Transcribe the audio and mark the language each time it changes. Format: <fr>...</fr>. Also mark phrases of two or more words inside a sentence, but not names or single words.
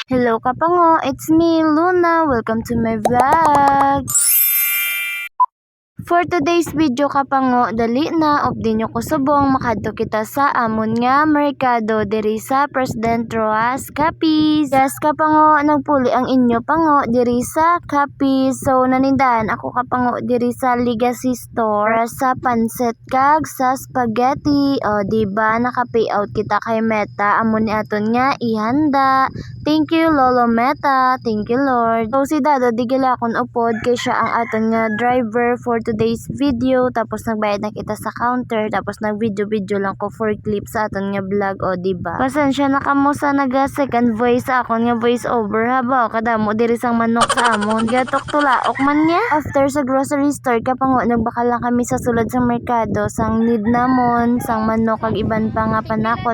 <en>Hello kapango, it's me Luna. Welcome to my vlog. For today's video</en> <hil>kapango, dali na update nyo ko subong makadto kita sa amon nga merkado diri sa President Roxas Capiz. Yes kapango, nagpuli ang inyo pango diri sa Capiz. So nanindahan ako kapango diri sa Legacy Store sa pansit kag sa spaghetti. O diba naka-payout kita kay Meta amon ni aton nga ihanda.</hil> <en>Thank you Lolo Meta, thank you Lord.</en> <hil>So si Dado digila akon upod kay siya ang aton nga driver</hil> <en>for today's video.</en> <hil>Tapos nagbayad na kita sa counter. Tapos nag-video lang ko</hil> <en>for clip</en> <hil>sa aton nga vlog. O diba? Pasensya na kamo sa naga</hil> <en>second voice</en> <hil>sa akon nga</hil> <en>voice over</en> <hil>haba. Kadamo diri sang manok sa amon. Gatok tulaok man niya. After sa grocery store kapango nagbakal lang kami sa sulod sa merkado. Sang need namon, sang manok kag iban pa nga panako.</hil>